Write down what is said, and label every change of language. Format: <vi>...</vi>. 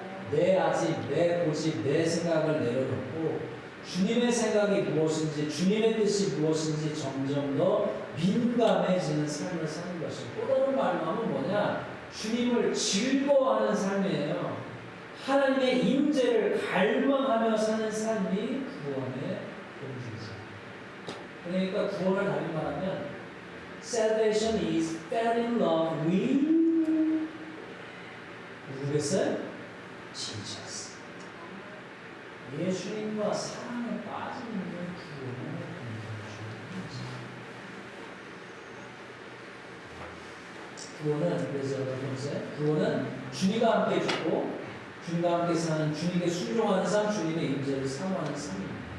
<ko>내 아집, 내 고집, 내 생각을 내려놓고 주님의 생각이 무엇인지, 주님의 뜻이 무엇인지 점점 더 민감해지는 삶을 사는 것이고, 또 다른 말로 하면 뭐냐? 주님을 즐거워하는 삶이에요. 하나님의 임재를 갈망하며 사는 삶이 구원의 본질이죠.</ko> <en>그러니까 구원을 다시 말하면 Salvation is fell in love with</en> <ko>누구겠어요?</ko> <en>Jesus.</en> <ko>예수님과 사랑에 빠지는 게 구원의 본질이죠. 구원은 그래서 번째 구원은 주님과 함께 죽고 주님과 함께 사는 주님께 순종하는 삶, 주님의 임재를 사모하는 삶입니다.</ko>